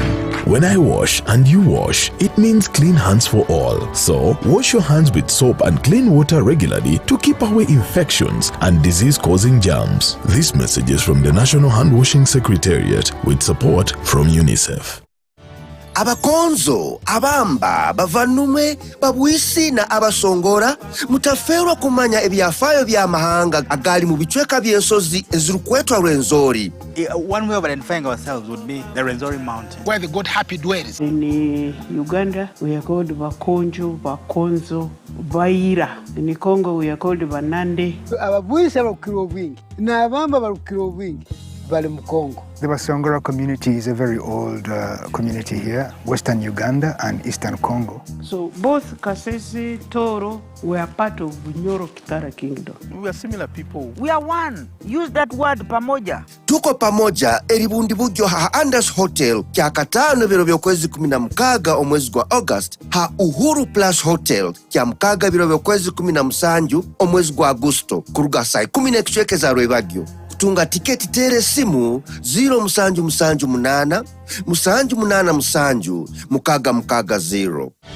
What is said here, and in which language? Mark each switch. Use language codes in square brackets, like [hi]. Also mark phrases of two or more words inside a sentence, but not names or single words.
[en] When I wash and you wash, it means clean hands for all. So, wash your hands with soap and clean water regularly to keep away infections and disease-causing germs. This message is from the National Hand Washing Secretariat with support from UNICEF. [ttj] Abakonzo, abamba, bavanumwe, babwisi na abasongora mutafeerwa kumanya ebyafaayo by'amahanga agali mu bichweka by'ensozi ezirukwetwa Rwenzori. [en] One way of identifying ourselves would be the Rwenzori mountain, where the god happy dwells. In Uganda, we are called Bakonjo, Bakonzo, Baira. In Congo, we are called Banande. [ttj] Ababwisi barukiro bwingi, na abamba barukiro bwingi. [en] The Basongora community is a very old community here, Western Uganda and Eastern Congo. So both Kasese, Toro were part of Bunyoro Kitara Kingdom. We are similar people. We are one. Use that word pamoja. [sw] Tuko pamoja [ttj] eribundi bujyo ha Anders Hotel kya katano biro byokwezi 16 omwezi gwa August ha Uhuru Plus Hotel kya mkaga biro byokwezi 17 omwezi gwa Agosto kuruga saa 10 ekichwekeza Rwebagyo. Tunga tiketi tere simu 0778 787 0.